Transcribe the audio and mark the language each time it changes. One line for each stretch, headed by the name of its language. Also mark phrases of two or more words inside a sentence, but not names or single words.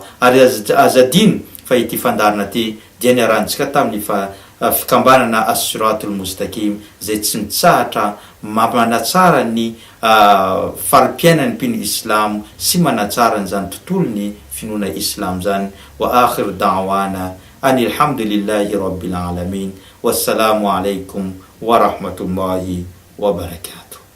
Malagasy: Ary azadiny fa ity fandarana ty dia niarantsika tamin'ny fikambanana
Arabic: الصراط المستقيم
Malagasy: zay tsy mitsahatra manatsara ny farim-piainan'ny mpino Islam sy manatsara n'izany tontolony finoana Islam zany.
Arabic: وآخر دعوانا أن الحمد لله رب العالمين. والسلام عليكم ورحمة الله وبركاته.